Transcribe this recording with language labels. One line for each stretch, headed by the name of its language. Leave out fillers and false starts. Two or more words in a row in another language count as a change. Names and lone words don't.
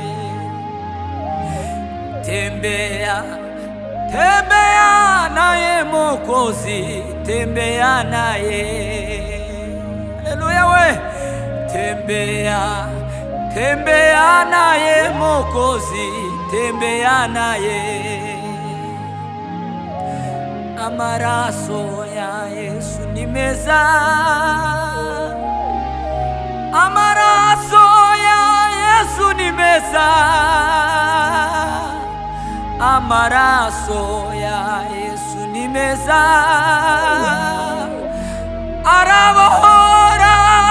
Swahili: Tembea, tembea naye Mwokozi, tembea naye. Haleluya we. tembea tembea naye Mwokozi, tembea naye.
Kinyarwanda: Amaraso ya Yesu ni meza, amaraso ya Yesu ni meza, amaraso ya Yesu ni meza, arabohora.